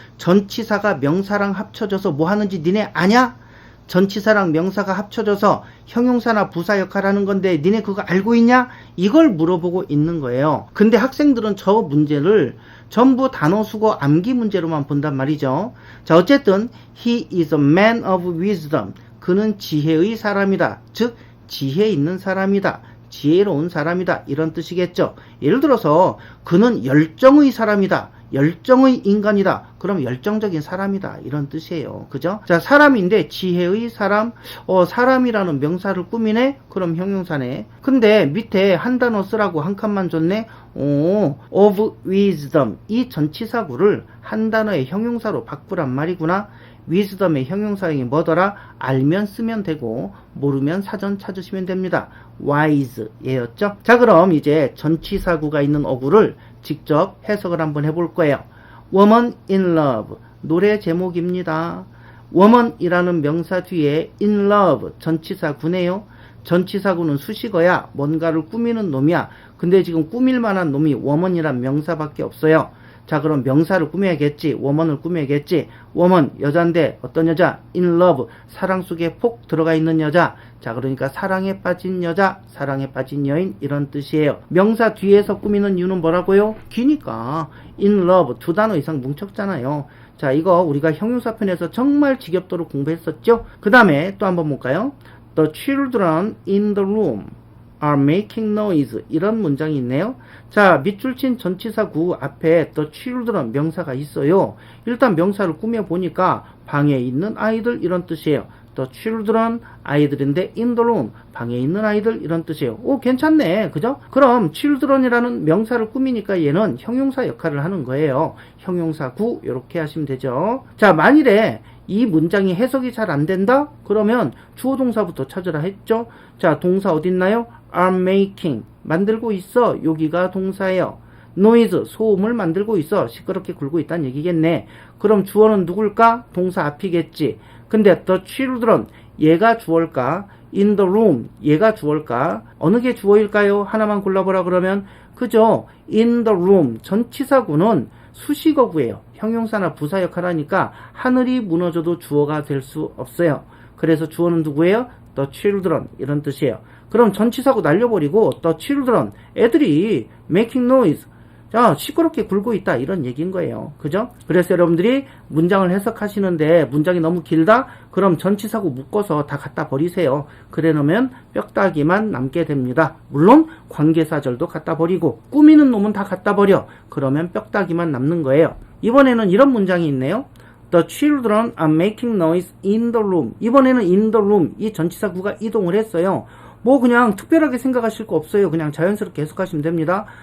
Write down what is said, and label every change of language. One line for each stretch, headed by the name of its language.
Korean: 전치사가 명사랑 합쳐져서 뭐 하는지 니네 아냐? 전치사랑 명사가 합쳐져서 형용사나 부사 역할을 하는 건데 니네 그거 알고 있냐? 이걸 물어보고 있는 거예요. 근데 학생들은 저 문제를 전부 단어 수거 암기 문제로만 본단 말이죠. 자, 어쨌든
English: he is a man of wisdom.
Korean: 그는 지혜의 사람이다. 즉 지혜 있는 사람이다. 지혜로운 사람이다. 이런 뜻이겠죠. 예를 들어서 그는 열정의 사람이다. 열정의 인간이다. 그럼 열정적인 사람이다. 이런 뜻이에요. 그죠? 자, 사람인데 지혜의 사람, 사람이라는 명사를 꾸미네? 그럼 형용사네. 근데 밑에 한 단어 쓰라고 한 칸만 줬네? of wisdom. 이 전치사구를 한 단어의 형용사로 바꾸란 말이구나. wisdom의 형용사형이 뭐더라? 알면 쓰면 되고 모르면 사전 찾으시면 됩니다. wise 예였죠? 자, 그럼 이제 전치사구가 있는 어구를 직접 해석을 한번 해볼 거예요. Woman in Love 노래 제목입니다. Woman이라는 명사 뒤에 in love 전치사구네요. 전치사구는 수식어야 뭔가를 꾸미는 놈이야. 근데 지금 꾸밀 만한 놈이 woman이란 명사밖에 없어요. 자, 그럼 명사를 꾸며야겠지. woman을 꾸며야겠지. woman 여잔데 어떤 여자? in love 사랑 속에 폭 들어가 있는 여자. 자, 그러니까 사랑에 빠진 여자, 사랑에 빠진 여인 이런 뜻이에요. 명사 뒤에서 꾸미는 이유는 뭐라고요? 기니까 in love 두 단어 이상 뭉쳤잖아요. 자, 이거 우리가 형용사편에서 정말 지겹도록 공부했었죠. 그 다음에 또 한번 볼까요?
English: The children in the room are making noise
Korean: 이런 문장이 있네요. 자, 밑줄 친 전치사구 앞에 the children 명사가 있어요. 일단 명사를 꾸며보니까 방에 있는 아이들 이런 뜻이에요. the children 아이들인데 in the room 방에 있는 아이들 이런 뜻이에요. 오, 괜찮네. 그죠? 그럼 children이라는 명사를 꾸미니까 얘는 형용사 역할을 하는 거예요. 형용사구 이렇게 하시면 되죠. 자, 만일에 이 문장이 해석이 잘 안 된다? 그러면 주어 동사부터 찾으라 했죠. 자, 동사 어딨나요? are making 만들고 있어. 여기가 동사예요. noise 소음을 만들고 있어. 시끄럽게 굴고 있다는 얘기겠네. 그럼 주어는 누굴까? 동사 앞이겠지. 근데 the children 얘가 주어일까? in the room 얘가 주어일까? 어느 게 주어일까요? 하나만 골라보라 그러면 그죠? in the room 전치사구는 수식어구예요. 형용사나 부사 역할을 하니까 하늘이 무너져도 주어가 될 수 없어요. 그래서 주어는 누구예요? the children 이런 뜻이에요. 그럼 전치사구 날려버리고 the children 애들이 making noise 자, 시끄럽게 굴고 있다 이런 얘기인 거예요. 그죠? 그래서 여러분들이 문장을 해석하시는데 문장이 너무 길다? 그럼 전치사구 묶어서 다 갖다 버리세요. 그래 놓으면 뼈다귀만 남게 됩니다. 물론 관계사절도 갖다 버리고 꾸미는 놈은 다 갖다 버려. 그러면 뼈다귀만 남는 거예요. 이번에는 이런 문장이 있네요.
English: The children are making noise in the room.
Korean: 이번에는 in the room 이 전치사구가 이동을 했어요. 뭐 그냥 특별하게 생각하실 거 없어요. 그냥 자연스럽게 해석하시면 됩니다.